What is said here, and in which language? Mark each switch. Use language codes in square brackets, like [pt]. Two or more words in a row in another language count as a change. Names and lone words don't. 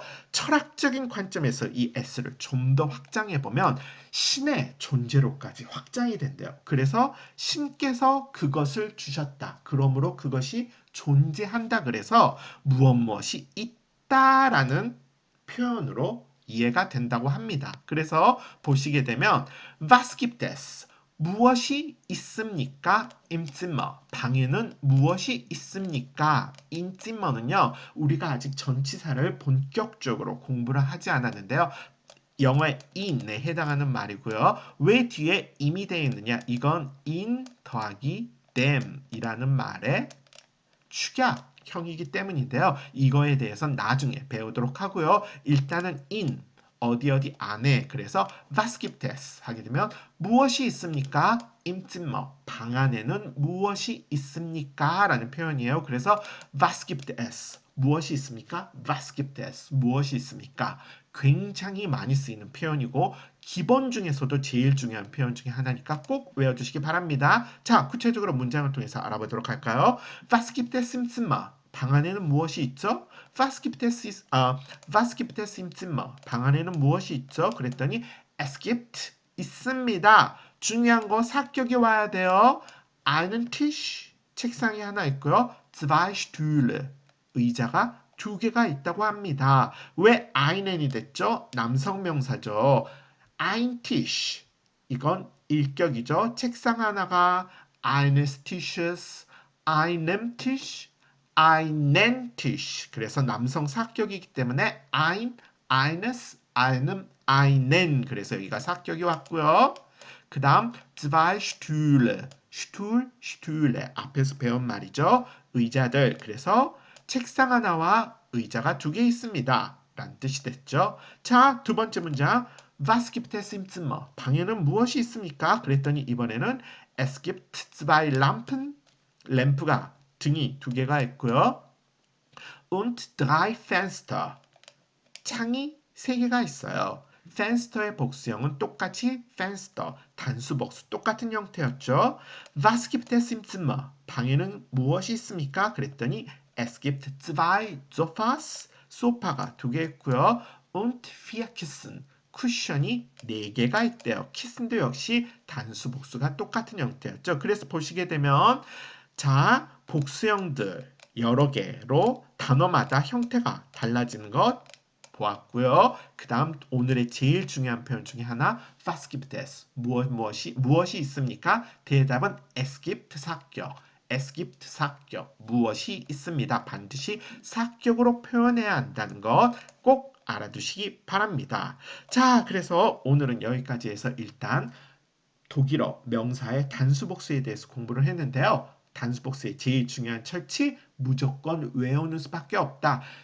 [ko] 철학적인 관점에서 이 s를 좀 더 확장해 보면 신의 존재로까지 확장이 된대요. 그래서 신께서 그것을 주셨다. 그러므로 그것이 존재한다. 그래서 무엇이 있다라는 표현으로 이해가 된다고 합니다. [de] 그래서 보시게 되면 Was gibt es? [ko] 무엇이 있습니까? [de] Im Zimmer. [ko] 방에는 무엇이 있습니까? [de] In Zimmer는요. [ko] 우리가 아직 전치사를 본격적으로 공부를 하지 않았는데요. 영어의 in에 해당하는 말이고요. 왜 뒤에 im이 되어 있느냐? 이건 in 더하기 them이라는 말의 축약형이기 때문인데요. 이거에 대해서는 나중에 배우도록 하고요. 일단은 in 어디 안에 그래서 [de] was gibt es [ko] 하게 되면 무엇이 있습니까? [de] Im Zimmer [ko] 방 안에는 무엇이 있습니까? 라는 표현이에요. 그래서 [de] was gibt es [ko] 무엇이 있습니까? [de] Was gibt es [ko] 무엇이 있습니까? 굉장히 많이 쓰이는 표현이고 기본 중에서도 제일 중요한 표현 중에 하나니까 꼭 외워주시기 바랍니다. 자, 구체적으로 문장을 통해서 알아보도록 할까요? [de] Was gibt es im Zimmer? [ko] 방 안에는 무엇이 있죠? [de] Was gibt es im Zimmer? [ko] 방 안에는 무엇이 있죠? 그랬더니 [de] es gibt [ko] 있습니다. 중요한 거 사격이 와야 돼요. [de] einen Tisch [ko] 책상이 하나 있고요. [de] zwei Stühle [ko] 의자가 두 개가 있다고 합니다. 왜 einen이 됐죠? 남성 명사죠. [de] ein Tisch [ko] 이건 일격이죠. 책상 하나가 [de] eines Tisches, einem Tisch, einen Tisch. [ko] 그래서 남성 사격이기 때문에 [de] ein, eines, einem, einen. [ko] 그래서 여기가 사격이 왔고요. 그 다음 [de] zwei Stühle, Stuhl, Stühle. [ko] 앞에서 배운 말이죠. 의자들. 그래서 책상 하나와 의자가 두 개 있습니다. 라는 뜻이 됐죠. 자, 두 번째 문장. [de] Was gibt es im Zimmer? [ko] 방에는 무엇이 있습니까? 그랬더니 이번에는 [de] Es gibt zwei Lampen. [ko] 램프가 등이 두 개가 있고요. [de] Und drei Fenster. [ko] 창이 세 개가 있어요. Fenster의 복수형은 똑같이 Fenster, 단수 복수 똑같은 형태였죠. [de] Was gibt es im Zimmer? [ko] 방에는 무엇이 있습니까? [de] 그랬더니 Es gibt zwei Sofas. [ko] 소파가 두 개 있고요. [de] Und vier Kissen. [ko] 쿠션이 4개가 있대요. 키슨도 역시 단수 복수가 똑같은 형태였죠. 그래서 보시게 되면 자, 복수형들 여러 개로 단어마다 형태가 달라지는 것 보았고요. 그 다음 오늘의 제일 중요한 표현 중에 하나 [de] Was gibt es? [ko] 무엇이 있습니까? 대답은 [de] Es gibt [ko] 사격. [de] Es gibt [ko] 사격. 무엇이 있습니다. 반드시 사격으로 표현해야 한다는 것 꼭 알아두시기 바랍니다. 자, 그래서 오늘은 여기까지 해서 일단 독일어 명사의 단수복수에 대해서 공부를 했는데요. 단수복수의 제일 중요한 철칙 무조건 외우는 수밖에 없다.